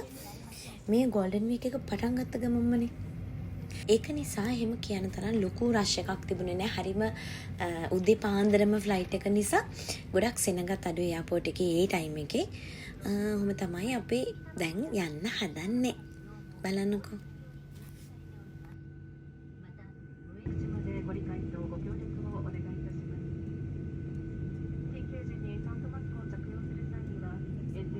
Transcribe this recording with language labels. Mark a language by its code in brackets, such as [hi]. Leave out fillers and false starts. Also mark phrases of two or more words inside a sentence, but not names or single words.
[si] මේ [en] golden week [si] එක පටන් ගත්ත ගමන්මනේ. ඒක නිසා එහෙම කියන තරම් ලොකු රෂ් එකක් තිබුණේ නැහැ. හරිම උදේ පාන්දරම ෆ්ලයිට් එක නිසා ගොඩක් සෙනගත් අඩු එයාපෝට් එකේ ඒ ටයිම් එකේ. ඔහොම තමයි අපි දැන් යන්න හදන්නේ. බලන්නකෝ. [ja] ご理解とご協力をお願いいたします。緊急時にサンドマスクを着用する際には、